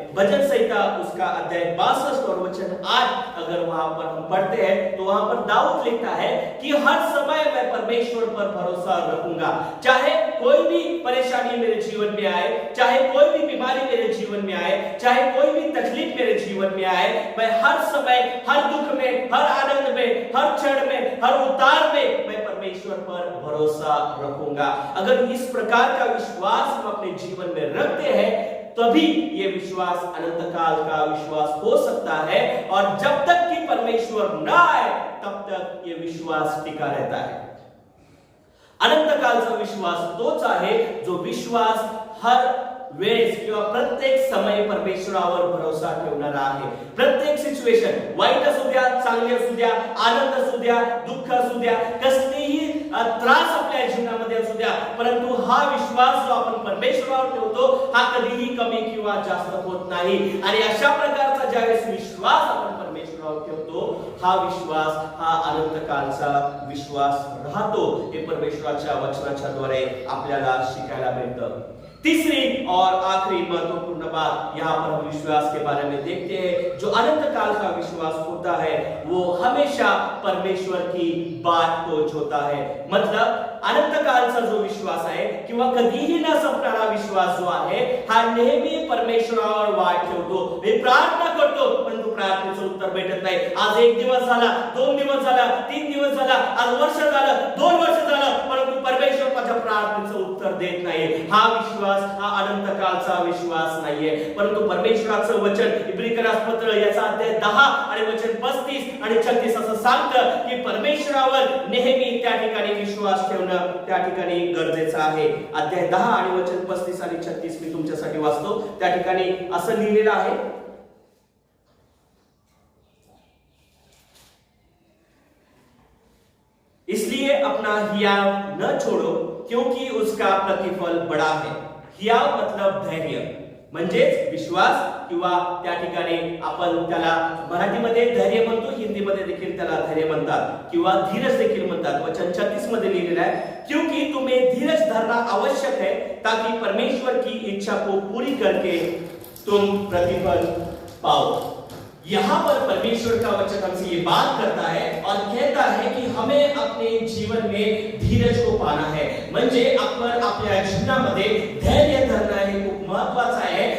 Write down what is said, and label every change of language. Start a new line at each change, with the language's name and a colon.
Hindi: भजन संहिता उसका अध्याय 62 और वचन 8 अगर वहां पर हम पढ़ते हैं तो वहां पर दाऊद लिखता है कि हर समय मैं परमेश्वर पर भरोसा रखूंगा, चाहे कोई भी परेशानी मेरे जीवन में आए, चाहे कोई भी बीमारी मेरे जीवन में आए, चाहे कोई भी तकलीफ मेरे जीवन में आए, मैं हर समय, हर दुख में, हर आनंद में, हर क्षण में, हर उतार में मैं परमेश्वर पर भरोसा रखूंगा। अगर इस प्रकार का विश्वास हम अपने जीवन में रखते हैं तभी ये विश्वास अनंत काल का विश्वास हो सकता है, और जब तक कि परमेश्वर ना आए तब तक ये विश्वास टिका रहता है।
Marathi: अनंत कालचा विश्वास तोच आहे जो विश्वास हर वेळेस किंवा प्रत्येक समय परमेश्वरावर भरोसा ठेवणारा आहे। प्रत्येक सिच्युएशन, वाईट असू द्या, चांगली असू द्या, आनंद असू द्या, दुःख असू द्या, कसलीही त्रास आपल्या जीवनामध्ये असू द्या, परंतु हा विश्वास जो आपण परमेश्वरावर ठेवतो हा कधीही कमी किंवा जास्त होत नाही। आणि अशा प्रकारचा ज्यावेळेस विश्वास आपण परमेश्वरावर ठेवतो हा विश्वास हा अनंत कालचा विश्वास राहतो। हे परमेश्वराच्या वचनाच्या द्वारे आपल्याला शिकायला मिळतं।
Hindi: तीसरी और आखिरी महत्वपूर्ण बात यहाँ पर हम विश्वास के बारे में देखते हैं। जो अनंत काल का विश्वास होता है वो हमेशा परमेश्वर की बात को जोता है।
Marathi: मतलब अनंत कालचा जो विश्वास आहे किंवा कधीही न संपणारा विश्वास जो आहे हा नेहमी परमेश्वरावर वाट ठेवतो। मी प्रार्थना करतो परंतु प्रार्थनेचं उत्तर भेटत नाही। आज 1 दिवस झाला, 2 दिवस झाला, 3 दिवस झाला, आज वर्ष झालं, 2 वर्ष झालं, परंतु परमेश्वर माझ्या प्रार्थनेचं उत्तर देत नाही। हा विश्वास हा अनंत कालचा विश्वास नाहीये, परंतु परमेश्वराचं वचन इब्रिकरास पत्र याचा अध्याय 10 आणि वचन 35 आणि 36 असं सांगतं की परमेश्वरावर नेहमी त्या ठिकाणी विश्वास ठेवणं त्या ठिकाणी गरजेचं आहे। अध्याय 10 आणि वचन 35 आणि 36 मी तुमच्यासाठी वाचतो। त्या ठिकाणी असं लिहिलेलं आहे,
Hindi: इसलिए अपना हियाव न छोड़ो क्योंकि उसका प्रतिफल बड़ा है। हियाव मतलब धैर्य,
Marathi: म्हणजेच विश्वास किंवा त्या ठिकाणी आपण त्याला मराठीमध्ये धैर्य म्हणतो, हिंदीमध्ये देखील त्याला धैर्य म्हणतात किंवा धीरज देखील म्हणतात। वचन 36 मध्ये लिहिलेला आहे,
Hindi: क्योंकि तुम्हें धीरज धरना आवश्यक है ताकि परमेश्वर की इच्छा को पूरी करके तुम प्रतिफल पाओ। यहाँ पर परमेश्वर का वचन हमसे ये बात करता है और कहता है कि हमें अपने जीवन में धीरज को पाना है,
Marathi: म्हणजे आपण आपल्या जीवनामध्ये धैर्य धरणं हे खूप महत्त्वाचं आहे।